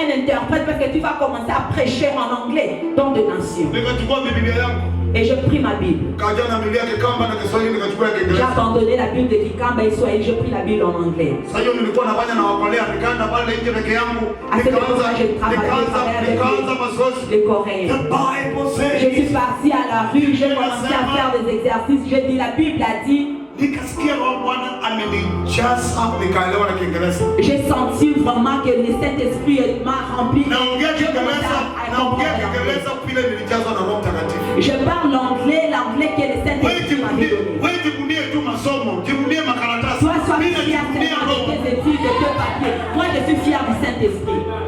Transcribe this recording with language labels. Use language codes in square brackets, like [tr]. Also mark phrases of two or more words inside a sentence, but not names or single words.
[fr] interprète parce que tu vas commencer à prêcher en anglais dans des nations. [sw] Nikachukua Biblia yangu. [fr] Et je pris ma Bible. [sw] Kaja na Biblia ya Kikamba na Kiswahili nikachukua ya [fr] J'ai [sw] Kiingereza. [fr] abandonné la Bible de Kikamba et Swahili, je pris la Bible en anglais. [sw] Sasa hiyo nilikuwa nafanya na wakolea, nikaenda pale nje peke yangu. [fr] À ce moment-là, j'ai travaillé avec [sw] Nikaanza mazoezi. [fr] les Coréens. [en] The Bible [fr] Je [en] says. [fr] suis parti à la rue, j'ai commencé à faire des exercices. J'ai dit, la Bible a dit. [sw] Nikasikia roho Bwana amenijaza, nikaelewa na Kiingereza. [fr] J'ai senti vraiment que le Saint-Esprit m'a rempli. [sw] Naongea [fr] J'ai commencé [sw] Kiingereza, [fr] à [sw] naongea [fr] comprendre l'anglais. [sw] Kiingereza vile nilijazwa na Roho Mtakatifu. [fr] Je parle l'anglais que le [sw] Wewe [fr] Saint-Esprit m'a donné. [sw] jivunie tu masomo, jivunie makaratasi. [fr] Toi, sois [sw] Mimi [fr] fier [sw] najivunia [fr] de [sw] Roho. [fr] tes études, de tes papiers. Moi, je suis fier du Saint-Esprit.